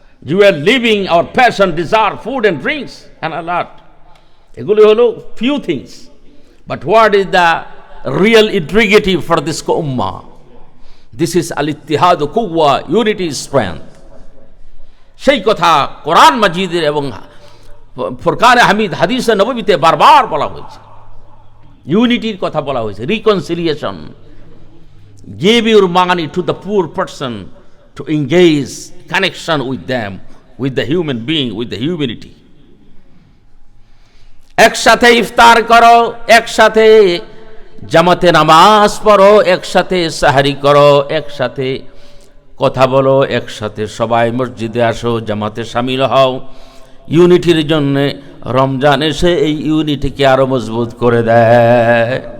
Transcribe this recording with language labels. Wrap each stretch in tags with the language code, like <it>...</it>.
<en>You are living our passion, desire, food and drinks and a lot.</en> <bn>এগুলি হলো</bn> <en>few things. But what is the real integrity for this ummah? This is</en> <ar>al-ittihad quwwa,</ar> <en>unity is strength.</en> <bn>সেই কথা কোরআন মাজিদের এবং ফুরকানে হামিদ হাদিসে নববীতে বারবার বলা হয়েছে। ইউনিটির কথা বলা হয়েছে, reconciliation.</bn> <en>Give your money to the poor person to engage connection with them, with the human being, with the humanity.</en> <bn>একসাথে ইফতার করো, একসাথে জামাতে নামাজ পড়ো, একসাথে সাহারি করো, একসাথে কথা বলো, একসাথে সবাই মসজিদে আসো, জামাতে শামিল হও। ইউনিটির জন্য রমজান এসে এই ইউনিটিকে আরো মজবুত করে দেয়।</bn>